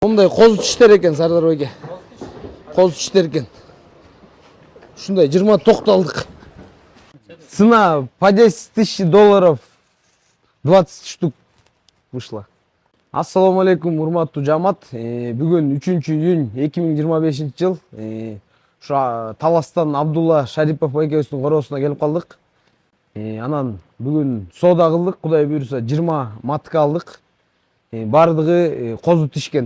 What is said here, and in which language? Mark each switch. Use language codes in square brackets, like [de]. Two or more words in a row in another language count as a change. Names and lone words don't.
[ky] Мындай козу тиштер экен Сардар байке. Козу тиштер экен. Ушундай 20 токталдык. [ru] Цена по 10 тысяч долларов 20 штук вышла. [ar] السلام عليكم, [ky] урматтуу жамаат. Бүгүн 3-июнь 2025 жыл. Ушу Таластан Абдулла Шарипов байкебиздин короосуна келип калдык. Анан бүгүн соода кылдык. Кудай буйруса 20 матка алдык. Бардыгы козу тишкен.